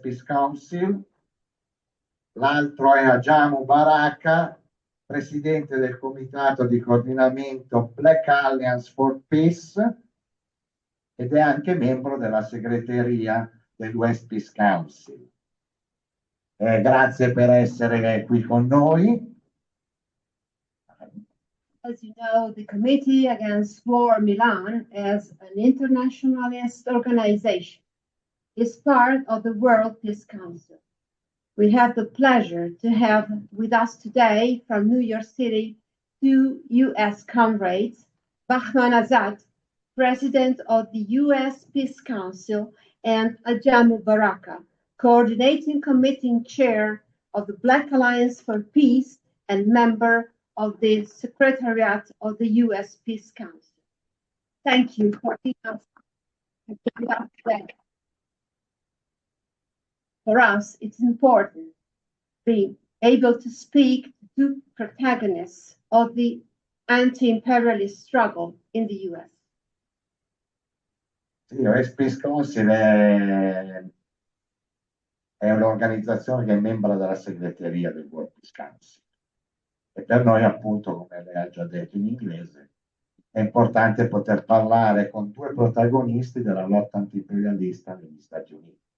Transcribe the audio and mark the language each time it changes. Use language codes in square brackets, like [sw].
[it] Peace Council, l'altro è Ajamu Baraka, presidente del comitato di coordinamento Black Alliance for Peace ed è anche membro della segreteria dell'U.S. Peace Council. Grazie per essere qui con noi. [en] As you know, the Committee Against War Milan, as an internationalist organization, is part of the World Peace Council. We have the pleasure to have with us today from New York City two U.S. comrades, Bahman Azad, President of the U.S. Peace Council, and Ajamu Baraka, Coordinating Committee Chair of the Black Alliance for Peace and member of the Secretariat of the U.S. Peace Council. Thank you for being us today. For us, it's important being able to speak to protagonists of the anti-imperialist struggle in the U.S. [it] Sì, l'U.S. Peace Council è un'organizzazione che è membro della segreteria del World Peace Council. E per noi, appunto, come lei ha già detto in inglese, è importante poter parlare con due protagonisti della lotta antiimperialista negli Stati Uniti.